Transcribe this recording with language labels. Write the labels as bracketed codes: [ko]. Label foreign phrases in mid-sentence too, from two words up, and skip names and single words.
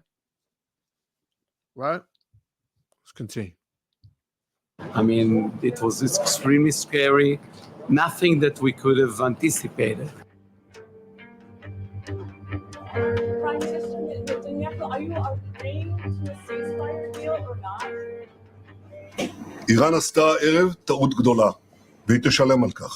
[en] Right? Let's continue. I mean, it was extremely scary. Nothing that we could have anticipated. Prime Minister Netanyahu, are you agreeing to a ceasefire deal or not? [he] איראן עשתה הערב טעות גדולה, והיא תשלם על כך.